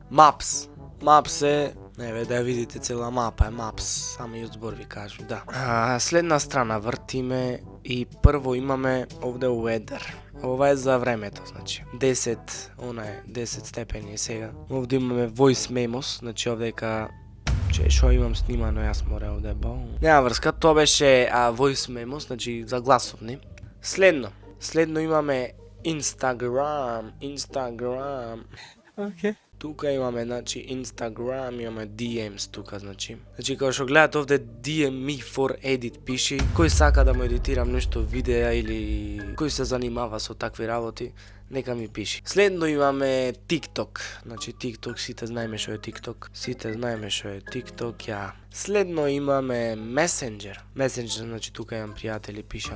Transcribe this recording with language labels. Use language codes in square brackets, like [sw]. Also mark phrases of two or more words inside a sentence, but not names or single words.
[mk] Maps е, еве да ја видите цела мапа е Maps, само и од збор ви кажу, да. Следна страна вртиме и прво имаме овде weather. Ова е за времето, значи 10 степени е сега. Овде имаме [en] voice memos, [mk] значи овде ка што имам снимано, јас море овде нема врска, тоа беше [en] voice memos, [mk] значи за гласовни. Следно имаме Instagram. Океј. Тука имаме, значи, Instagram, имаме DMs тука, значи. Значи, кога што гледате овде [en] DM me for edit [mk] пиши, кој сака да му едитирам нешто видеа или кој се занимава со такви работи, нека ми пиши. Следно имаме TikTok, значи TikTok, сите знаеме што е TikTok, ја. Следно имаме Messenger, значи тука имам пријатели, пишам.